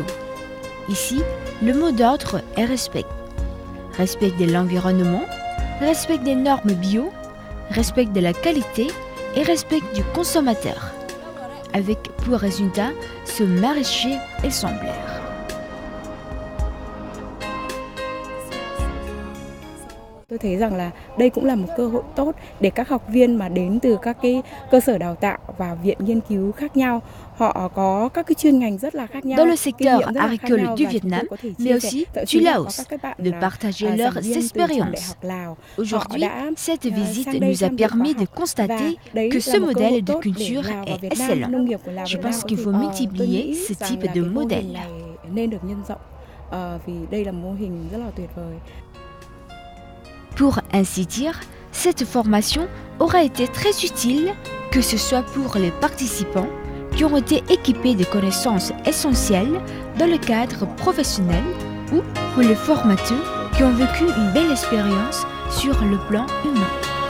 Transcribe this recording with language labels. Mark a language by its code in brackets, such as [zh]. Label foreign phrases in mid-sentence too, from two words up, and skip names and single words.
[fr] Ici, le mot d'ordre est respect. Respect de l'environnement, respect des normes bio, respect de la qualité et respect du consommateur. Avec pour résultat ce maraîcher exemplaire. [vi] Tôi thấy rằng là đây cũng là một cơ hội tốt để các học viên mà đến từ các cái cơ sở đào tạo và viện nghiên cứu khác nhau, họ có các cái chuyên ngành rất là khác nhau. [fr] Dans le secteur agricole du Vietnam, mais aussi du Laos, de partager leurs expériences. Aujourd'hui, cette visite nous a permis de constater que ce modèle de culture est excellent. Je pense qu'il faut multiplier ce type de modèle. [vi] Nên được nhân rộng vì đây là mô hình rất là tuyệt vời. [fr] Pour ainsi dire, cette formation aura été très utile, que ce soit pour les participants qui ont été équipés de connaissances essentielles dans le cadre professionnel ou pour les formateurs qui ont vécu une belle expérience sur le plan humain.